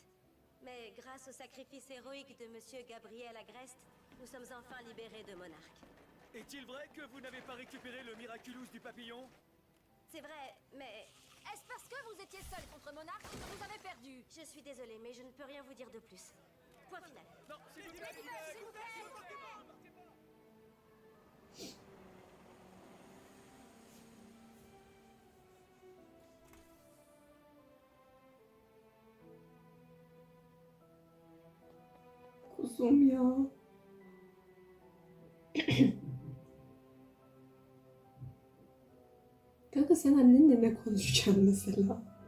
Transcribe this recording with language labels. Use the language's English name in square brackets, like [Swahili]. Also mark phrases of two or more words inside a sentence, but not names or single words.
[French] Mais grâce au sacrifice héroïque de Monsieur Gabriel Agreste, nous sommes enfin libérés de Monarque. Est-il vrai que vous n'avez pas récupéré le Miraculous du papillon? C'est vrai, mais Est-ce parce que vous étiez seul contre Monarque que vous avez perdu? je suis désolée, mais je ne peux rien vous dire de plus. Point final. Non, s'il vous plaît, Ladybug, s'il vous plaît. [Turkish] Kuzum ya. Kanka sen annenle ne konuşacaksın mesela?